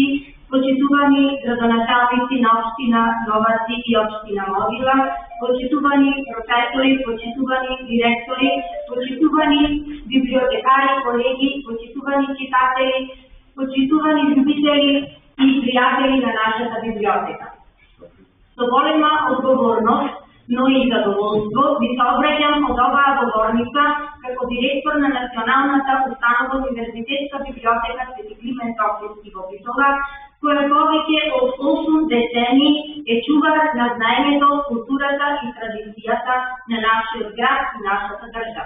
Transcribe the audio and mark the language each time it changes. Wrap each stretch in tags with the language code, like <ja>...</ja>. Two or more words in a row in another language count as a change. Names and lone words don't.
<mk>Почитувани градоначелници на општина Новаци и општина Модила, почитувани професори, почитувани директори, почитувани библиотекари, колеги, почитувани читатели, почитувани љубители и пријатели на нашата библиотека. Со голема одговорност, но и задоволство ви се обраќам од оваа говорница како директор на Националната установа Универзитетска библиотека Свети Климент Охридски во Битола, која повеќе од 8 децени е чувар на знаењето, културата и традицијата на нашиот град и нашата држава.</mk>